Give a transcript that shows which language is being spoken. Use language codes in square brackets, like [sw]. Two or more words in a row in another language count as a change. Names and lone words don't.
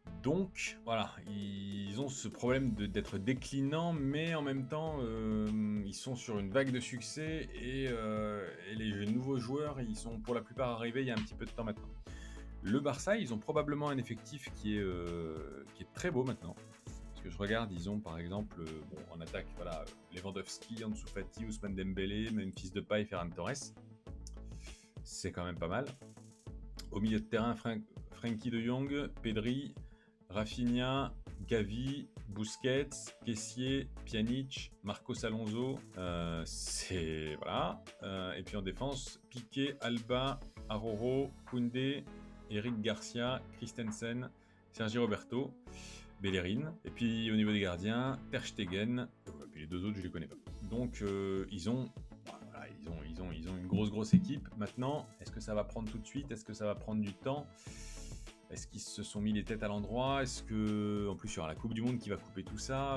[fr] Donc voilà, ils ont ce problème d'être déclinants, mais en même temps, ils sont sur une vague de succès et les nouveaux joueurs, ils sont pour la plupart arrivés il y a un petit peu de temps maintenant. Le Barça, ils ont probablement un effectif qui est très beau maintenant. Parce que je regarde, ils ont par exemple, en attaque, voilà, Lewandowski, Ansu Fati, Ousmane Dembélé, Memphis Depay, Ferran Torres. C'est quand même pas mal. Au milieu de terrain, Frenkie de Jong, Pedri, Rafinha, Gavi, Busquets, Kessié, Pjanic, Marcos Alonso. Voilà. Et puis en défense, Piqué, Alba, Aroro, Koundé, Eric Garcia, Christensen, Sergi Roberto, Bellerin. Et puis au niveau des gardiens, Ter Stegen. Et puis les deux autres, je les connais pas. Donc ils ont une grosse équipe. Maintenant, est-ce que ça va prendre tout de suite? Est-ce que ça va prendre du temps? Est-ce qu'ils se sont mis les têtes à l'endroit? Est-ce que, en plus, il y aura la Coupe du Monde qui va couper tout ça?